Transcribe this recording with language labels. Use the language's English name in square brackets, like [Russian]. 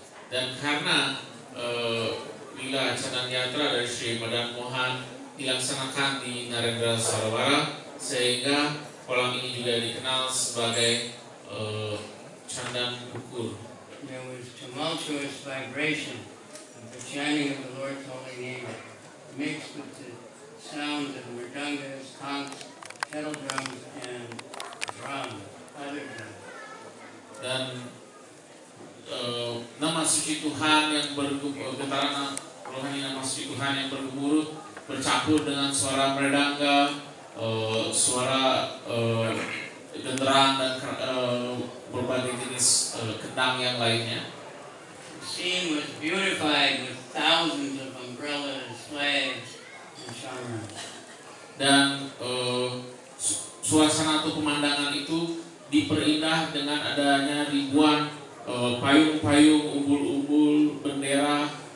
[Indonesian] Dan karena lila Chandan Yatra dari Sri Madan Mohan dilaksanakan di Narendra Sarovar, sehingga kolam ini juga dikenal sebagai Chandan Pukur. [English] There was tumultuous vibration of the chanting of the Lord's holy name, mixed with the sounds of mridangas, conchs, kettle drums, and drums, other drums. [Indonesian] Dan nama suci Tuhan yang getaran rohani nama suci Tuhan yang bergemuruh bercampur dengan suara merdangga, suara genderang dan berbagai jenis kendang yang lainnya. [English] The scene was beautified with thousands of umbrellas, flags, and shamans. [Indonesian] Dan suasana atau pemandangan itu diperindah dengan adanya ribuan payung-payung, umbul-umbul, bendera.